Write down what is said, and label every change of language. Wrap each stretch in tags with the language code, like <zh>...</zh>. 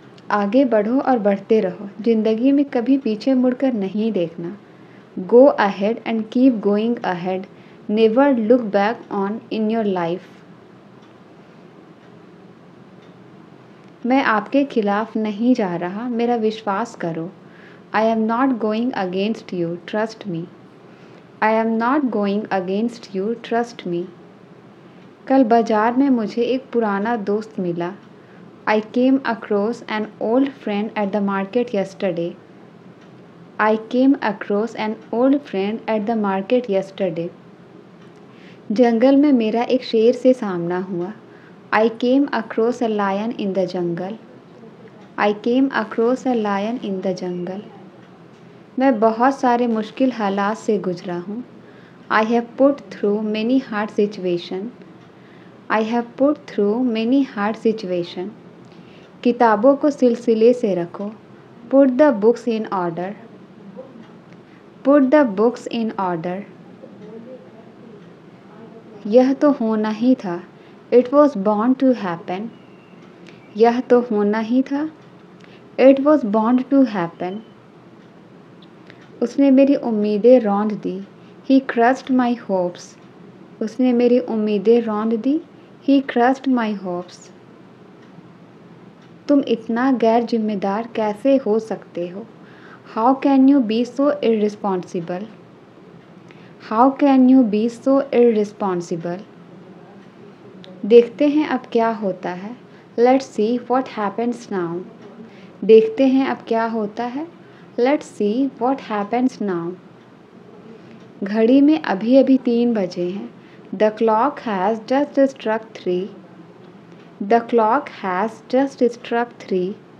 <hi>आगे बढ़ो और बढ़ते रहो. ज़िंदगी में कभी पीछे मुड़कर नहीं देखना.</hi> <en>Go ahead and keep going ahead. Never look back on in your life.</en> <hi>मैं आपके खिलाफ नहीं जा रहा. मेरा विश्वास करो.</hi> <en>I am not going against you. Trust me. I am not going against you. Trust me.</en> <hi>कल बाज़ार में मुझे एक पुराना दोस्त मिला.</hi> <en>I came across an old friend at the market yesterday. I came across an old friend at the market yesterday.</en> <hi>जंगल में मेरा एक शेर से सामना हुआ.</hi> <en>I came across a lion in the jungle. I came across a lion in the jungle.</en> <hi>मैं बहुत सारे मुश्किल हालात से गुज़रा हूँ.</hi> <en>I have put through many hard situations. I have put through many hard situations.</en> <hi>किताबों को सिलसिले से रखो.</hi> <en>Put the books in order. Put the books in order.</en> <hi>यह तो होना ही था.</hi> <en>It was bound to happen.</en> <hi>यह तो होना ही था.</hi> <en>It was bound to happen.</en> <hi>उसने मेरी उम्मीदें रौंद दी.</hi> <en>He crushed my hopes.</en> <hi>उसने मेरी उम्मीदें रौंद दी.</hi> <en>He crushed my hopes.</en> <hi>तुम इतना गैर जिम्मेदार कैसे हो सकते हो?</hi> <en>How can you be so irresponsible? How can you be so irresponsible?</en> <hi>देखते हैं अब क्या होता है.</hi> <en>Let's see what happens now.</en> <hi>देखते हैं अब क्या होता है.</hi> <en>Let's see what happens now.</en> <hi>घड़ी में अभी अभी 3 बजे हैं।</hi> <en>The clock has just struck 3। The clock has just struck 3।</en>